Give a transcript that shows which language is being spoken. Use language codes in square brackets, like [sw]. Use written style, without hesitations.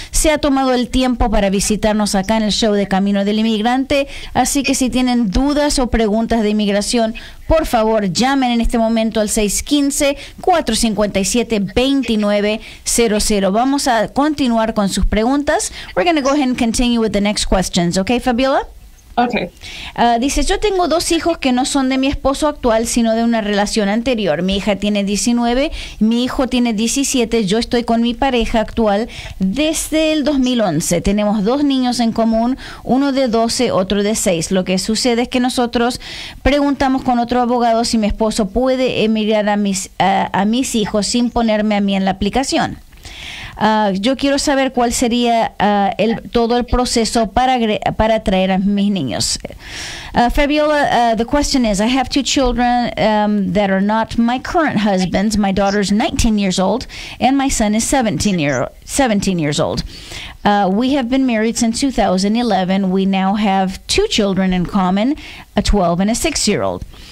[es] Se ha tomado el tiempo para visitarnos acá en el show de Camino del Inmigrante, así que si tienen dudas o preguntas de inmigración, por favor llamen en este momento al 615-457-2900. Vamos a continuar con sus preguntas. [en] We're going to go ahead and continue with the next questions. Okay, Fabiola? Okay. [es] Dice, yo tengo 2 hijos que no son de mi esposo actual, sino de una relación anterior. Mi hija tiene 19, mi hijo tiene 17. Yo estoy con mi pareja actual desde el 2011. Tenemos 2 niños en común, uno de 12, otro de 6. Lo que sucede es que nosotros preguntamos con otro abogado si mi esposo puede emigrar a mis hijos sin ponerme a mí en la aplicación. Yo quiero saber cuál sería todo el proceso para traer a mis niños. [en] Fabiola, the question is, I have 2 children that are not my current husband's. My daughter's 19 years old, and my son is 17 years old. We have been married since 2011. We now have 2 children in common, a 12 and a 6-year-old.